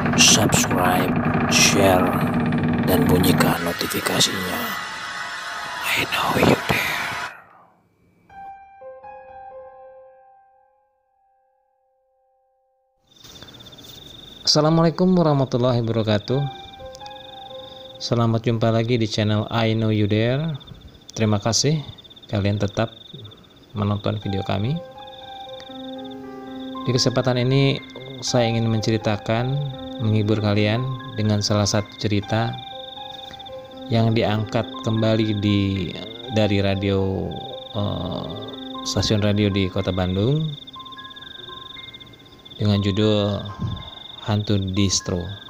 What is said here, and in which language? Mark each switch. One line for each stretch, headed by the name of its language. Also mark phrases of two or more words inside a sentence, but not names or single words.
English: subscribe, share,
Indonesian: dan bunyikan notifikasinya.
English: I know you there.
Arabic: السلام عليكم ورحمة الله وبركاته.
Indonesian: Selamat jumpa lagi di channel I Know You There. Terima kasih kalian tetap menonton video kami. Di kesempatan ini saya ingin menceritakan, menghibur kalian dengan salah satu cerita yang diangkat kembali dari stasiun radio di Kota Bandung dengan judul Hantu Distro.